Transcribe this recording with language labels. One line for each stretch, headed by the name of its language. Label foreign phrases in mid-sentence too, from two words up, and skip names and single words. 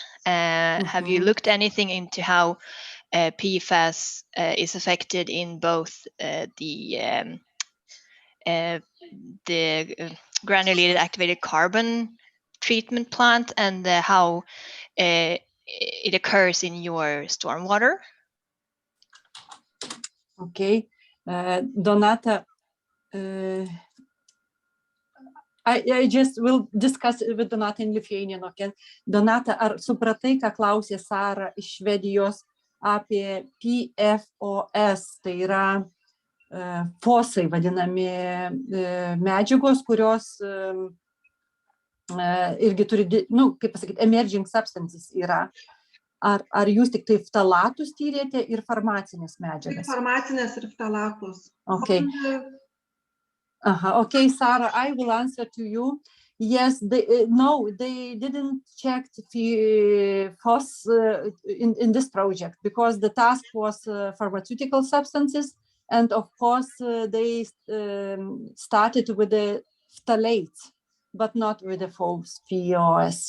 English: Have you looked anything into how PFAS is affected in both the granulated activated carbon treatment plant and how it occurs in your stormwater? Okay, Donata, I just will discuss with Donata in Lithuanian. Okay?
Lithuanian: Donata, ar supratai, ką klausė Sara iš Švedijos apie PFOS, tai yra fosai vadinami medžiagos, kurios irgi turi, kaip pasakyti,
English: emerging substances
Lithuanian: yra. Ar jūs tik tai ftalatus tyrėte ir farmacinės medžiagas? Farmacinės ir ftalatus.
English: Okay. Okay, Sarah, I will answer to you. Yes, no, they didn't check the FOS in this project because the task was pharmaceutical substances, and of course they started with the phthalates, but not with the FOS.